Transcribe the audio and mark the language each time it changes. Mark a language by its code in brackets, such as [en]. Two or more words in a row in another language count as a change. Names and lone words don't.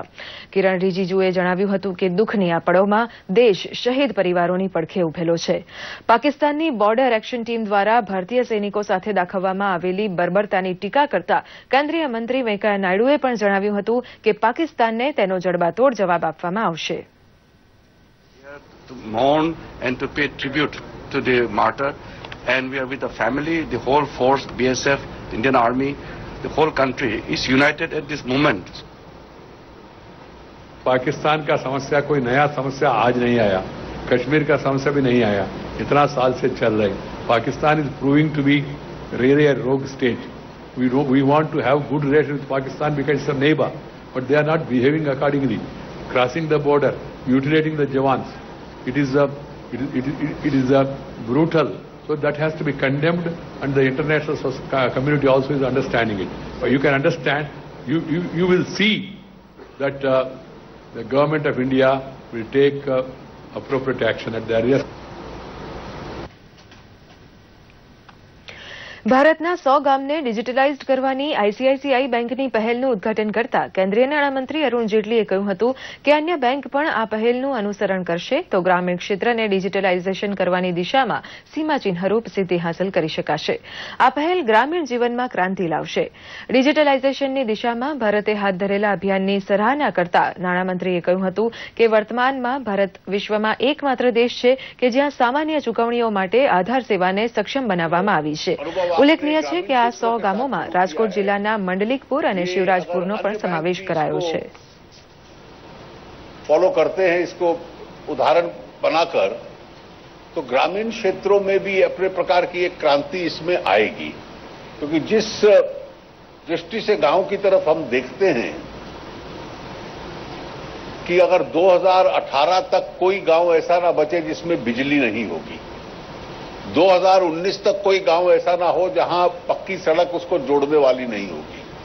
[gu] કિરણ રિજિજુએ જણાવ્યું હતું કે દુઃખની આ પળોમાં દેશ શહીદ પરિવારોની પડખે ઉભેલો છે। પાકિસ્તાનની બોર્ડર એક્શન ટીમ દ્વારા ભારતીય સૈનિકો સાથે દાખવવામાં આવેલી બર્બરતાની ટીકા કરતા કેન્દ્રીય મંત્રી વેંકૈયા નાયડુએ પણ જણાવ્યું હતું કે પાકિસ્તાનને તેનો જડબાતોડ જવાબ આપવામાં આવશે। [en] To mourn and to pay tribute to the martyr, and we are with the family, the whole force, BSF, Indian Army, the whole country is united at this moment. [hi] पाकिस्तान का समस्या कोई नया समस्या आज नहीं आया, कश्मीर का समस्या भी नहीं आया, इतना साल से चल रही। [en] पाकिस्तान is proving to be really a rogue state. We want to have good relations with Pakistan because it's a neighbor, but they are not behaving accordingly, crossing the border, mutilating the Jawans. It is a brutal. So that has to be condemned, and the international community also is understanding it. But you can understand, you will see that the government of India will take appropriate action at the earliest. [gu] ભારતના 100 ગામને ડિજિટલાઇઝડ કરવાની આઈસીઆઈસીઆઈ બેંકની પહેલનું ઉદઘાટન કરતા કેન્દ્રીય નાણામંત્રી અરુણ જેટલીએ કહ્યું હતું કે અન્ય બેંક પણ આ પહેલનું અનુસરણ કરશે તો ગ્રામીણ ક્ષેત્રને ડિજિટલાઇઝેશન કરવાની દિશામાં સીમાચિહ્નરૂપ સિદ્ધિ હાંસલ કરી શકાશે। આ પહેલ ગ્રામીણ જીવનમાં ક્રાંતિ લાવશે। ડિજિટલાઇઝેશનની દિશામાં ભારતે હાથ ધરેલા અભિયાનની સરાહના કરતા નાણામંત્રીએ કહ્યું હતું કે વર્તમાનમાં ભારત વિશ્વમાં એકમાત્ર દેશ છે કે જ્યાં સામાન્ય ચૂકવણીઓ માટે આધાર સેવાને સક્ષમ બનાવવામાં આવી છે। ઉલ્લેખનીય છે કે આ 100 ગામોમાં રાજકોટ જિલ્લાના મંડલિકપુર અને શિવરાજપુરનો પણ સમાવેશ કરાયો છે। [hi] फॉलो करते हैं इसको उदाहरण बनाकर तो ग्रामीण क्षेत्रों में भी अपने प्रकार की एक क्रांति इसमें आएगी, क्योंकि जिस दृष्टि से गांव की तरफ हम देखते हैं कि अगर 2018 तक कोई गांव ऐसा ना बचे जिसमें बिजली नहीं होगी, 2019 तक कोई गांव ऐसा ना हो जहां पक्की सड़क उसको जोड़ने वाली नहीं होगी।